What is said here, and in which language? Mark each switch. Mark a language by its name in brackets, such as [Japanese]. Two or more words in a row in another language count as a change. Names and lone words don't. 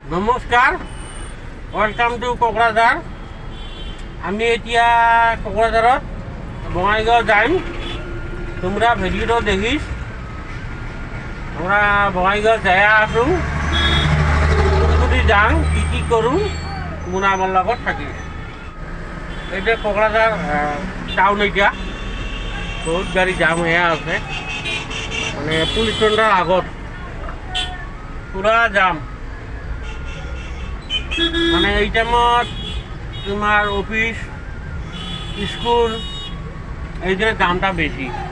[Assamese] নমস্কাৰ, [English] welcome to [Assamese] কোকৰাঝাৰ। আমি এতিয়া কোকৰাঝাৰত বঙাইগাঁও যাম। [Bangla] তোমরা ভিডিওটা দেখিস, আমরা বঙাইগাঁও যাই আসুন, [Assamese] যদি যাওঁ কি কৰোঁ [Bangla] তোমরা আমার লগত থাকিস। এটা কোকরাঝার টাউন, এটা বহুত গাড়ি জাম হয়ে আছে, মানে [English] police station [Bangla] আগত পুরা জাম। মানে এই টাইমত তোমার অফিস স্কুল এই জন্য দামটা বেশি।